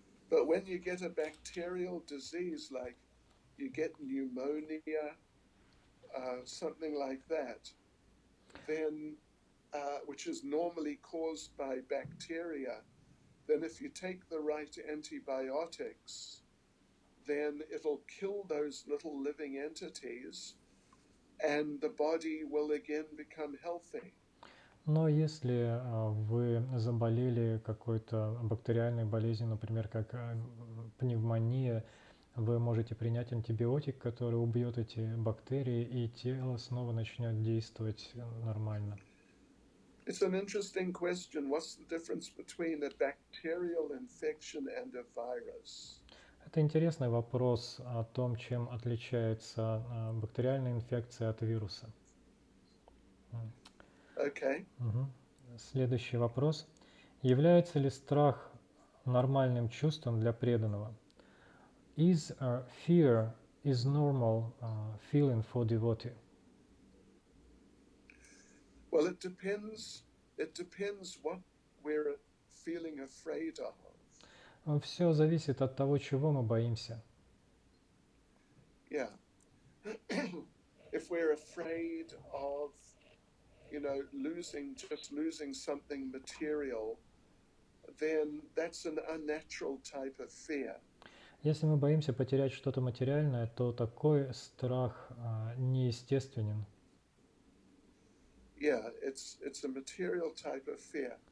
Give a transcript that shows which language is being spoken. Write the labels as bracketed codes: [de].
[en] But when you get a bacterial disease, like you get pneumonia, something like that, then, which is normally caused by bacteria, then if you take the right antibiotics, then it'll kill those little living entities and the body will again become healthy. [ru] Но если вы заболели какой-то бактериальной болезнью, например, как пневмония, вы можете принять антибиотик, который убьет эти бактерии, и тело снова начнет действовать нормально. [en] It's an interesting question. What's the difference between a bacterial infection and a virus? [ru] Это интересный вопрос о том, чем отличается бактериальная инфекция от вируса. [en] Okay. [ru] Следующий вопрос. Является ли страх нормальным чувством для преданного? [en] Is fear is normal feeling for devotee? Well, it depends. It depends what we're feeling afraid of. [ru] Все зависит от того, чего мы боимся. [en] Yeah. If we're afraid of, losing something material, then that's an unnatural type of fear. [ru] Если мы боимся потерять что-то материальное, то такой страх неестественен. [en] Yeah, it's a material type of fear.